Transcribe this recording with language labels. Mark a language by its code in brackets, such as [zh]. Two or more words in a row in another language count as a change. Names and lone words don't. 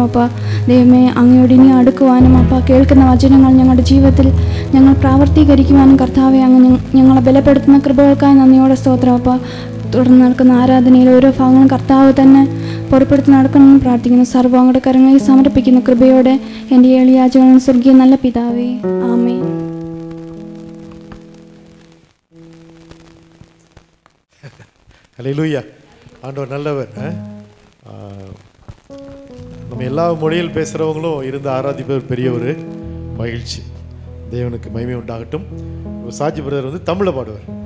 [ml] അപ്പാ, ദൈവമേ, അങ്ങയോട് ഇനി അടുക്കുവാനും അപ്പാ കേൾക്കുന്ന വചനങ്ങൾ ഞങ്ങളുടെ ജീവിതത്തിൽ ഞങ്ങൾ പ്രാവർത്തീകരിക്കുവാനും കർത്താവെ അങ്ങ് ഞങ്ങളെ ബലപ്പെടുത്തുന്ന കൃപകൾക്കായി നന്ദിയോടെ സ്തോത്രം. അപ്പാ, തുടർന്ന് നടക്കുന്ന ആരാധനയിൽ ഓരോ ഭാഗങ്ങളും കർത്താവ് തന്നെ പുറപ്പെടുത്തി നടക്കണമെന്ന് പ്രാർത്ഥിക്കുന്നു. സർവ്വം അങ്ങയുടെ കരങ്ങളിൽ സമർപ്പിക്കുന്ന കൃപയോടെ എൻ്റെ എളിയാചകളും സ്വർഗീയ നല്ല പിതാവേ, ആമേൻ. [ta] ஹல்லேலூயா. ஆண்டவர் நல்லவர். நம்ம எல்லா மொழியில் பேசுகிறவங்களும் இருந்து ஆராதிப்பவர் பெரிய ஒரு மகிழ்ச்சி. தேவனுக்கு மகிமை உண்டாகட்டும். சாஜி பிரதர் வந்து தமிழில் பாடுவார்.